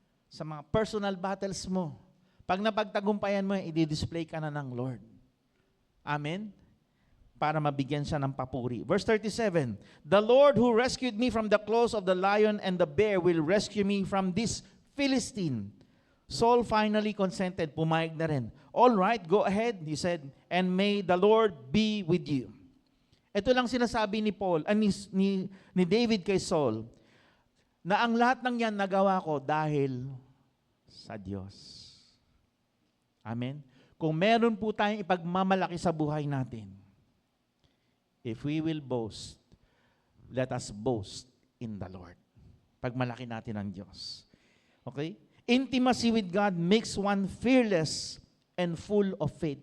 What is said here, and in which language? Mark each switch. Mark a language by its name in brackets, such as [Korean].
[Filipino] Sa mga [English] personal battles [Filipino] mo. Pag napagtagumpayan mo, i-display ka na ng Lord. Amen? Para mabigyan siya ng papuri. [English] Verse 37, the Lord who rescued me from the claws of the lion and the bear will rescue me from this Philistine. Saul finally consented. [Filipino] Pumayag na rin. [English] All right, go ahead, he said, and may the Lord be with you. [Filipino] Ito lang sinasabi ni David kay Saul, na ang lahat ng yan nagawa ko dahil sa Diyos. Amen? Kung meron po tayong ipagmamalaki sa buhay natin, [English] if we will boast, let us boast in the Lord. [Filipino] Pagmalaki natin ang Diyos. Okay? [English] Intimacy with God makes one fearless and full of faith.